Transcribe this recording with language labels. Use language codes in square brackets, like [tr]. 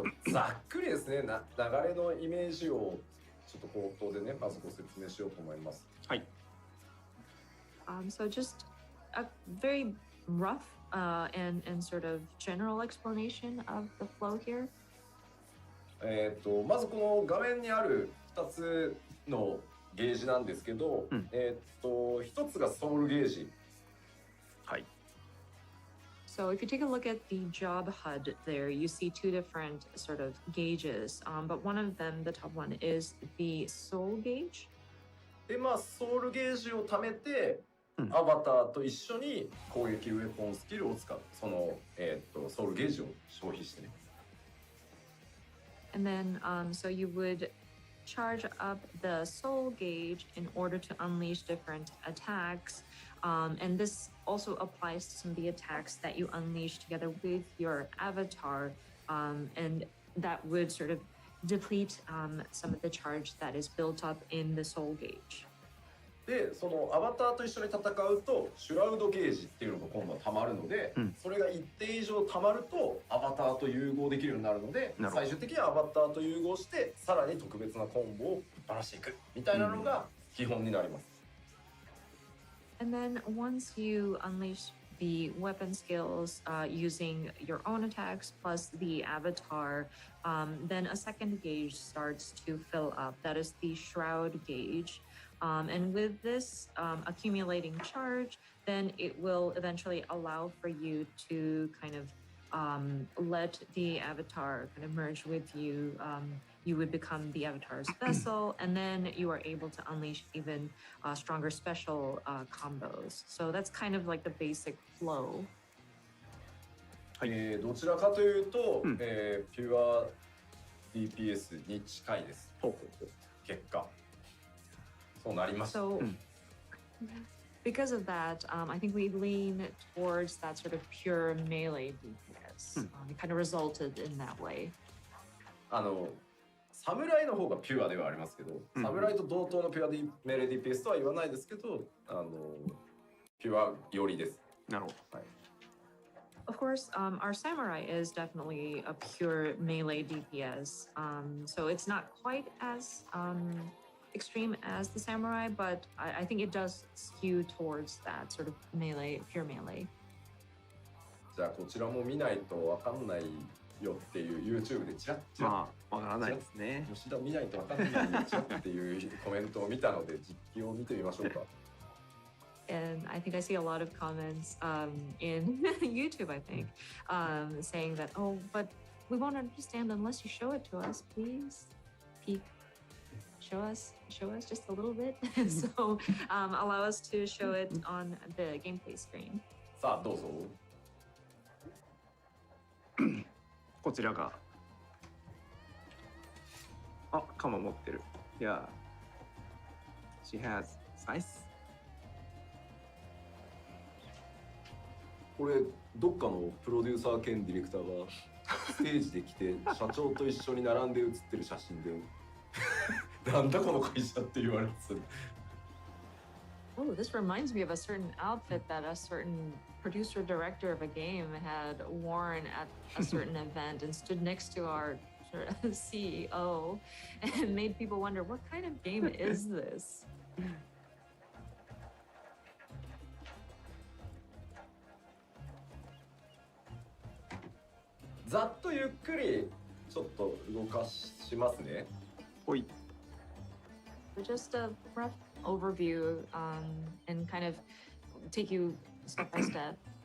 [ja] ざっくりですね、流れのイメージをちょっと口頭でね、まずご説明しようと思います。はい。 [en] So just a very rough and sort of general explanation of the flow here. [ja] まずこの画面にある2つのゲージなんですけど、1つがソウルゲージ。はい。 [en] So if you take a look at the job HUD there, you see two different sort of gauges, but one of them, the top one, is the soul gauge. [ja] で、まあソウルゲージを貯めて、アバターと一緒に攻撃ウェポンスキルを使う。その、ソウルゲージを消費してね。 [en] And then, so you would charge up the soul gauge in order to unleash different attacks. And this also applies to some of the attacks that you unleash together with your avatar. And that would sort of deplete some of the charge that is built up in the soul gauge. [ja] で、そのアバターと一緒に戦うとシュラウドゲージっていうのが今度はたまるので、それが一定以上たまるとアバターと融合できるようになるので、最終的にはアバターと融合してさらに特別なコンボをぶっ放していくみたいなのが基本になります。 [en] And then once you unleash the weapon skills using your own attacks plus the avatar, then a second gauge starts to fill up. That is the shroud gauge. And with this accumulating charge, then it will eventually allow for you to kind of let the avatar kind of merge with you. You would become the avatar's vessel, and then you are able to unleash even stronger special combos. So that's kind of like the basic flow. [ja] どちらかというと、ピュア DPS に近いです。結果。そうなります。 [en] So, because of that, I think we lean towards that sort of pure melee DPS. It kind of resulted in that way. [ja] 侍の方がピュアではありますけど、侍と同等のピュアメレ DPS とは言わないですけど、ピュア寄りです。なるほど。はい。 [en] Of course, our samurai is definitely a pure melee DPS. So it's not quite as extreme as the samurai, but I think it does skew towards that sort of melee, pure melee. [ja] じゃあこちらも見ないとわかんないよっていう YouTube でチラッチラッ、まあわからないですね。吉田見ないとわかんないよチラッっていうコメントを見たので実機を見てみましょうか。 [en] And I think I see a lot of comments in YouTube, I think, saying that, oh, but we won't understand unless you show it to us, please. Peek. Show us just a little bit. So allow us to show it on the gameplay screen. [ja] さあどうぞ。こちらが。あ、鎌持ってる。 [en] Yeah. She has size. [ja] これどっかのプロデューサー兼ディレクターがステージで来て社長と一緒に並んで写ってる写真でなんだこの会社って言われてた。 [en] Oh, this reminds me of a certain outfit that a certain producer director of a game had worn at a certain event and stood next to our sort of CEO and made people wonder, what kind of game is this? [ja] ざっとゆっくりちょっと動かしますね。ほい。 [en] So just a rough overview and kind of take you step by step.